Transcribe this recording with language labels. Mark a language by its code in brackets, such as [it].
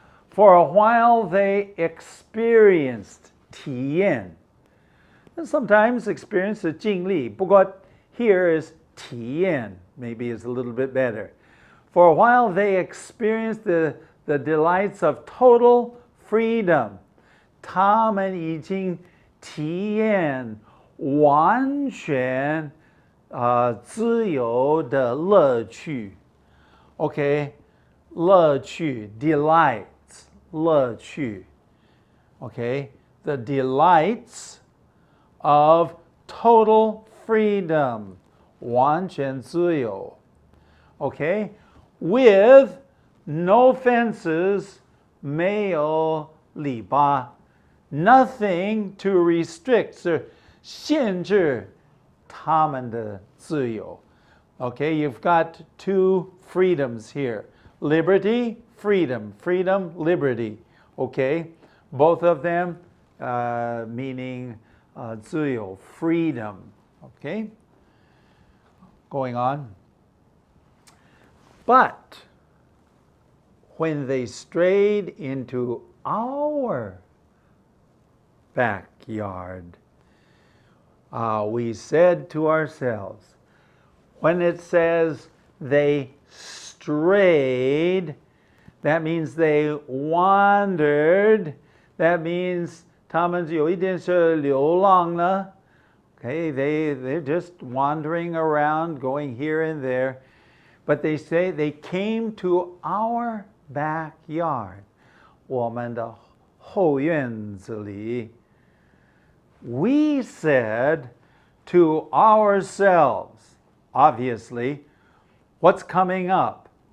[en] For a while, they experienced 体验. And sometimes experience [zh] 是经历, [en] but here is 体验, maybe it's a little bit better. For a while, they experienced the delights of total freedom. [zh] 他们已经体验完全自由的乐趣。 [en] Okay, 乐趣 delights 乐趣。 Okay, the delights of total freedom 完全自由。 Okay, with no fences [zh] 没有篱笆。 [en] Nothing to restrict [zh] 是限制他们的自由。 [en] Okay, you've got two freedoms here. Liberty, freedom. Freedom, liberty. Okay, both of them meaning 自由, freedom. Okay, going on. But when they strayed into our backyard, we said to ourselves, when it says they strayed, that means they wandered. [zh] That means 他们有一点是流浪了. [en] Okay, they're just wandering around, going here and there. But they say they came to our backyard. [zh] 我们的后院子里. [en] We said to ourselves, obviously, what's coming up?